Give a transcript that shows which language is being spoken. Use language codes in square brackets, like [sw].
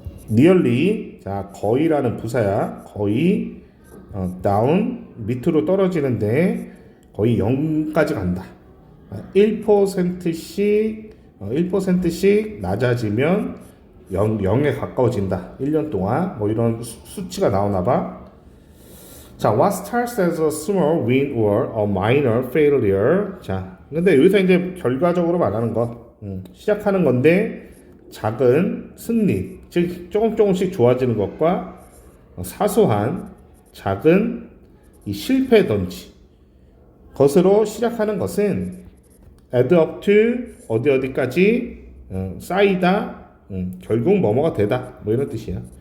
[ko] nearly 자 거의라는 부사야. 거의 down 밑으로 떨어지는데 거의 0까지 간다. 1%씩 1%씩 낮아지면 0에 가까워진다. 1년 동안 뭐 이런 수치가 나오나 봐. [en] 자, what starts as a small win or a minor failure. [ko] 자, 근데 여기서 이제 결과적으로 말하는 거. 시작하는 건데 작은 승리, 즉 조금씩 좋아지는 것과 사소한 작은 이 실패든지 것으로 시작하는 것은 [en] add up to [ko] 어디까지 쌓이다, 결국 뭐뭐가 되다, 뭐 이런 뜻이야.